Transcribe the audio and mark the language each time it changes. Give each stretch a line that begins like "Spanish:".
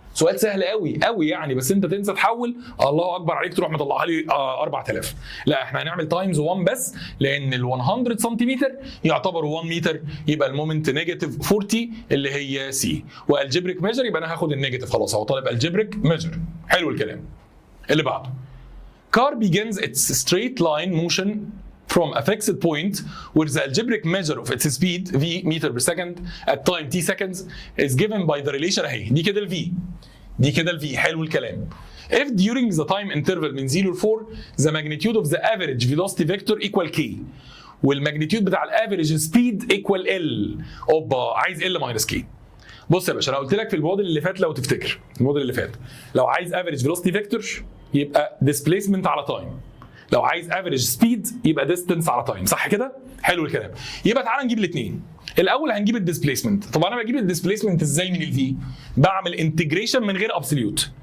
Arabic: سؤال سهل قوي قوي يعني، بس انت تنسى تحول، الله اكبر عليك تروح مطلعها لي 4000. لا احنا هنعمل تايمز 1 بس، لان ال 100 سنتيمتر يعتبروا 1 متر، يبقى المومنت نيجاتيف 40 اللي هي سي، والجبريك ميجر يبقى انا هاخد النيجاتيف خلاص، هو طالب الجبريك ميجر. حلو الكلام. اللي بعده
English: car begins its straight line motion from a fixed point where the algebraic measure of its speed v meter per second at time t seconds is given by the relation
Arabic: اهي، دي كده ال v،
English: دي كده ال v.
Arabic: حلو الكلام.
English: If during the time interval
Arabic: من 0 ل 4
English: the magnitude of the average velocity vector equal k
Arabic: والماجنتيود بتاع الافريج سبيد
English: equal l،
Arabic: اوبا عايز
English: l minus k.
Arabic: بص يا باشا انا قلت لك في الموديل اللي فات، لو تفتكر الموديل اللي فات، لو عايز افريج فيلوسيتي فيكتور يبقى ديسبيسمنت على تايم، لو عايز افريج سبيد يبقى ديستنس على تايم، صح كده؟ حلو الكلام. يبقى تعالى نجيب الاثنين. الاول هنجيب الديسبيسمنت. طب انا بجيب الديسبيسمنت ازاي من الفي؟ بعمل انتجريشن من غير ابسوليوت.